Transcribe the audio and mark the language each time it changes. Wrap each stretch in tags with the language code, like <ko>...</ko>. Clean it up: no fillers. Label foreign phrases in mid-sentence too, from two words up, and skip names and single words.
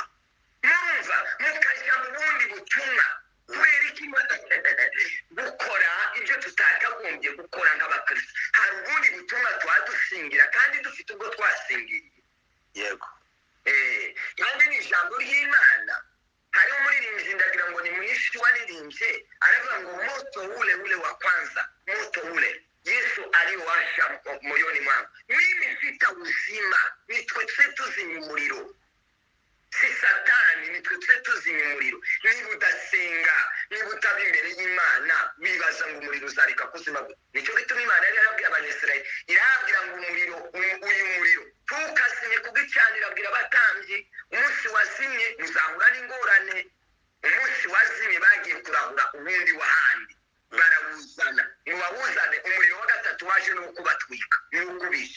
<rw>murumva mukajya mu bundi butumwa kubera iki gukora ibyo tutakagombye gukora nk'abakristo hari ubundi butumwa twadusingira kandi dufite ubwo twasingiriye yego kandi ni ijambo ry'imana hariho umuririmbyi ndagira ngo ni mwishi waririmbye aravuga ngo</rw> <sw>moto ule wa kwanza moto ule yesu aliwasha moyoni mwangu mimi sitauzima</sw> <rw>nitwe tuzimya umuriro si satani nitwe tuzimya umuriro niba udasenga niba utaba imbere y'imana wibaza ngo umuriro uzareka kuzima nicyo gituma imana yari yarabwiye abanyesirayeli irababwira ngo umuriro uyu muriro ntukazime kubw'icanira abwira abatambyi umunsi wazimye muzahura n'ingorane umunsi wazimye bagiye kurahura ubundi wahandi barawuzana ngo bawuzane umuriro wa 3 waje no kubatwika ni ukubica</rw>